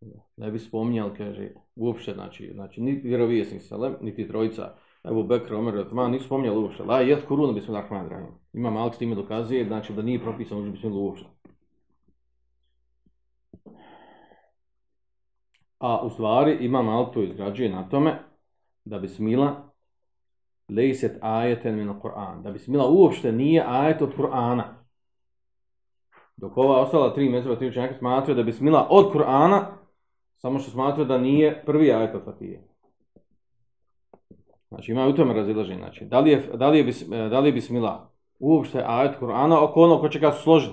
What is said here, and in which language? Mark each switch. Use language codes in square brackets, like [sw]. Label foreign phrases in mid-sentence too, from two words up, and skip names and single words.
[bs] Ne bi spominjali, kaže, uopšte, znači ni vjerovjesnik salem, niti trojica Ebu Bekr, Omer i Osman nisu spominjali uopšte. [ar] لا يذكرون بسم الله الرحمن الرحيم. [bs] Ima Malik s time dokazuje, znači da nije propisano uči bismillah uopšte. A u stvari Imam Malik to izgrađuje na tome da bismila [ar] ليست آية من القرآن. [bs] Da bismila uopšte nije ajet od Kur'ana. Dok ova ostala 3 mezheba, 3 učenjaka smatraju da bismila od Kur'ana, samo što smatraju da nije prvi ajet od Fatihe. Znači ima u tome razilaženje. Znači, da li je bismila uopšte ajet Kur'ana oko ono ko će ga složiti.